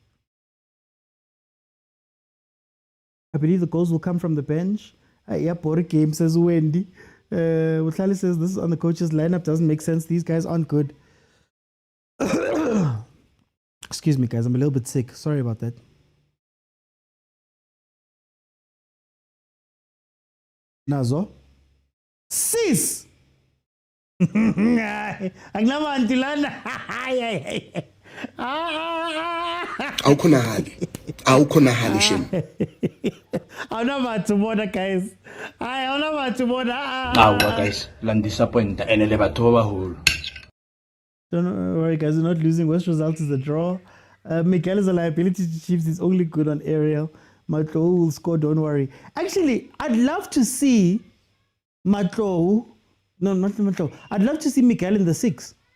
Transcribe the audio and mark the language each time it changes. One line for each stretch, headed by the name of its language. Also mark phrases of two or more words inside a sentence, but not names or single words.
English: I believe the goals will come from the bench. Yeah, Boric game, says Wendy. Wutlali says this is on the coach's lineup. Doesn't make sense. These guys aren't good. Excuse me, guys. I'm a little bit sick. Sorry about that.
Zulu: Nazo. Sis! awukhonahali shem. Awunabathubona guys. Hayi awunabathubona.
Southern Sotho: Awa guys, la disappointa ene le batho ba baholo.
English: Don't worry guys, we're not losing. Worst result is a draw. Miguel is a liability to Chiefs. He's only good on aerial. Matlo will score, don't worry. Actually, I'd love to see Matlo. No, not Matlo. I'd love to see Miguel in the 6.